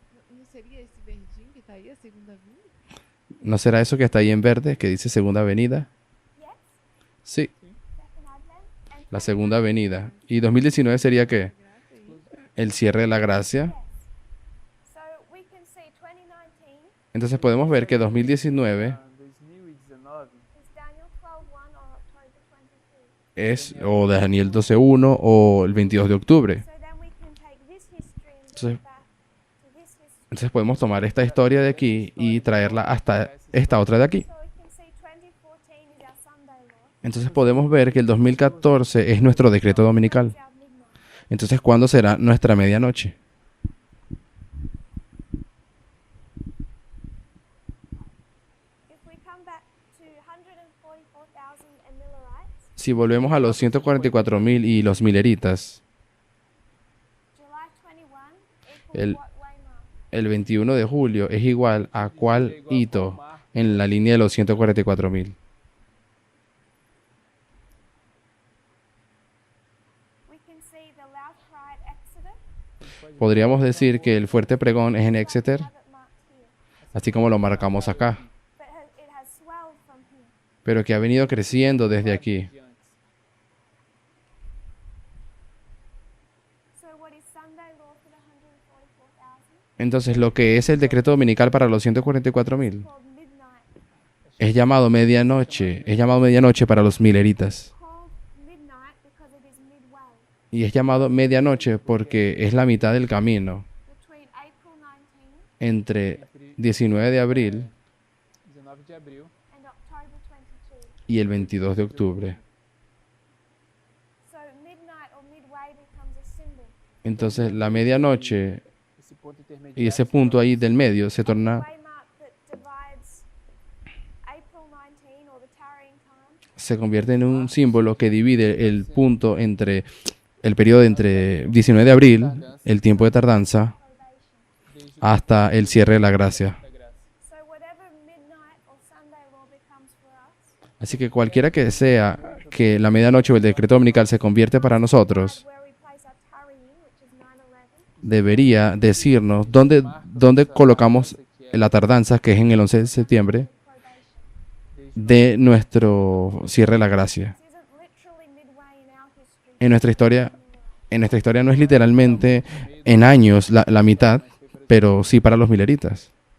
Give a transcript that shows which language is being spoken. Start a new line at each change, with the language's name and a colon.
Portuguese: Não seria esse verdinho que tá aí, a segunda vinda?
Spanish: ¿No será eso que está ahí en verde, que dice segunda venida?
English: Yes,
Spanish: Sí,
English: second advent, and
Spanish: la segunda venida. ¿Y 2019 sería qué?
Portuguese: Graça aí.
Spanish: El cierre de la gracia.
English: so we can see 2019
Spanish: Entonces podemos ver que 2019 2019
English: is Daniel 12:1 or October 22.
Spanish: es o Daniel 12:1 o el 22 de octubre.
English: So then we can take this history and
Spanish: Entonces-
English: bring it back to this history.
Spanish: Entonces podemos tomar esta historia de aquí y traerla hasta esta otra de aquí.
English: So we can see 2014 is our Sunday law.
Spanish: Entonces podemos ver que el 2014 es nuestro decreto dominical.
English: It's our midnight.
Spanish: Entonces, ¿cuándo será nuestra medianoche?
English: If we come back to 144,000 and Millerites,
Spanish: Si volvemos a los 144,000 y los mileritas,
English: July 21 equals
Spanish: El-
English: what waymark?
Spanish: el 21 de julio es igual a cuál hito en la línea de los 144,000.
English: We can see the loud cry at Exeter.
Spanish: Podríamos decir que el fuerte pregón es en Exeter,
English: Have it marked here.
Spanish: así como lo marcamos acá,
English: But it has swelled from here.
Spanish: pero que ha venido creciendo desde aquí. de antes.
English: So what is Sunday law for the 144,000?
Spanish: Entonces, lo que es el decreto dominical para los 144,000
English: Called midnight.
Spanish: es llamado medianoche para los mileritas.
English: Called midnight because it is midway
Spanish: Y es llamado medianoche porque es la mitad del camino
English: between April 19
Spanish: entre 19 de abril 19 de abril
English: and October 22.
Spanish: y el 22 de octubre.
English: So midnight or midway becomes a symbol.
Spanish: Entonces, la medianoche
Portuguese: esse ponto intermediário.
Spanish: y ese punto ahí del medio se
English: The
Portuguese: torna,
English: waymark that divides April 19 or the tarrying time
Spanish: se convierte en un símbolo que divide el punto entre el periodo entre 19 de abril, el tiempo de tardanza,
English: probation.
Spanish: hasta el cierre de la gracia.
Portuguese: da graça.
English: So whatever midnight or Sunday law becomes for us,
Spanish: Así que cualquiera que sea que la medianoche o el decreto dominical se convierte para nosotros,
English: where we place our tarrying, which is 9/11,
Spanish: debería decirnos dónde colocamos la tardanza, que es en el 11 de septiembre,
English: probation.
Spanish: de nuestro cierre de la gracia.
English: This isn't literally midway in our history.
Spanish: En nuestra historia no es literalmente en años la mitad, pero sí para los mileritas.